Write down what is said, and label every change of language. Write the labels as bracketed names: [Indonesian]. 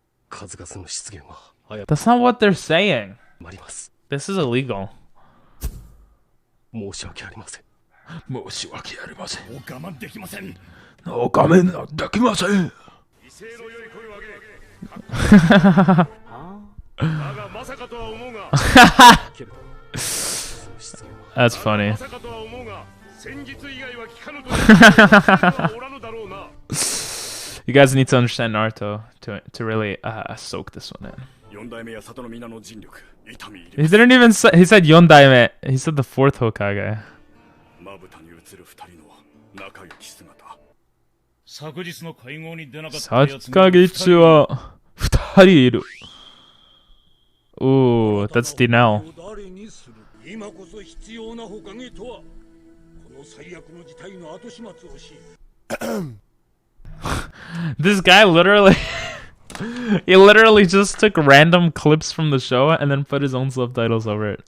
[English] That's not what they're saying. This is illegal. [Japanese] 申し訳ありません。申し訳ありません。もう我慢できません。我慢できません。威勢の良い声を上げ。だがまさかとは思うが。 [English] That's funny. [Japanese] まさかとは思うが、戦術以外は聞かぬとはおらぬだろうな。 [English] You guys need to understand Naruto to really soak this one in. [Japanese] 四代目や里の皆の尽力。 [English] He didn't even say, he said Yondaime. He said the fourth Hokage. [Japanese] まぶたに映る二人の仲良き姿。昨日の会合に出なかったやつが昨日は二人いる。 [English] Ooh, that's Dinel. [Japanese] 今こそ必要なほかげとはこの最悪の事態の後始末をし [English] This guy literally he literally just took random clips from the show and then put his own subtitles over it.